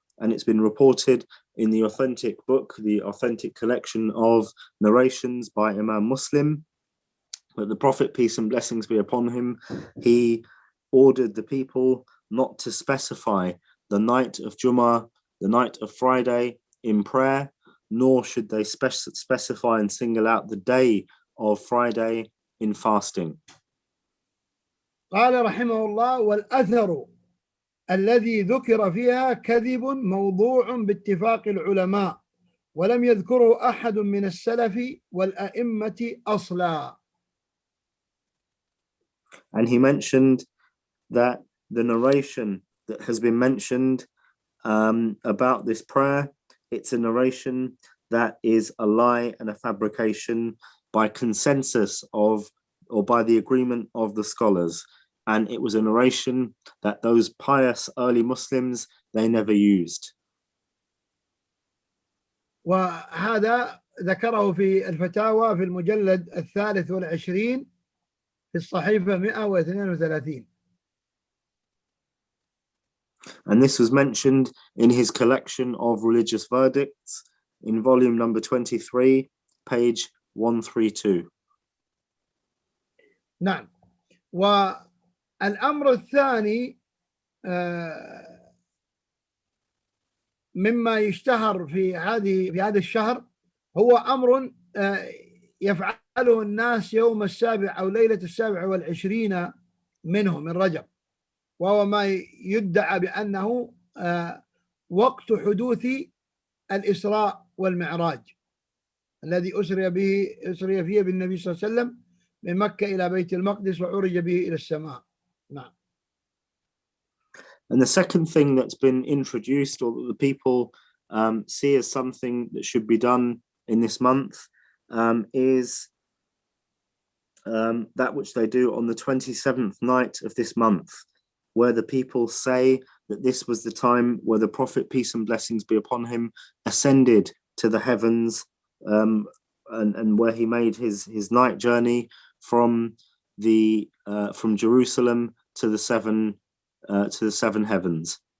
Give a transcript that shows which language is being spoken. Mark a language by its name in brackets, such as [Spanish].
[English] And it's been reported in the authentic book, the authentic collection of narrations by Imam Muslim, that the Prophet, peace and blessings be upon him, he ordered the people not to specify the night of Jummah, the night of Friday in prayer, nor should they specify and single out the day of Friday in fasting. [Arabic] قال رحمه الله: والأثر الذي ذكر فيها كذب موضوع باتفاق العلماء، ولم يذكره أحد من السلف والأئمة أصلا. [English] And he mentioned that the narration that has been mentioned about this prayer, it's a narration that is a lie and a fabrication by consensus of, or by the agreement of the scholars. And it was a narration that those pious early Muslims, they never used. [Arabic] وهذا ذكره في الفتاوى في المجلد 23 في الصحيفة 132. [English] And this was mentioned in his collection of religious verdicts in volume number 23, page 132. [Arabic] نعم. والأمر الثاني مما يشتهر في هذا الشهر هو أمر يفعله الناس يوم السابع أو ليلة 27 منه من رجب، وهو ما يدعى بأنه وقت حدوث الإسراء والمعراج الذي أسري فيه بالنبي صلى الله عليه وسلم من مكة إلى بيت المقدس وعرج به إلى السماء. نعم. [English] And the second thing that's been introduced, or that the people see as something that should be done in this month, is that which they do on the 27th night of this month, where the people say that this was the time where the Prophet, peace and blessings be upon him, ascended to the heavens, and where he made his night journey from Jerusalem to the seven heavens.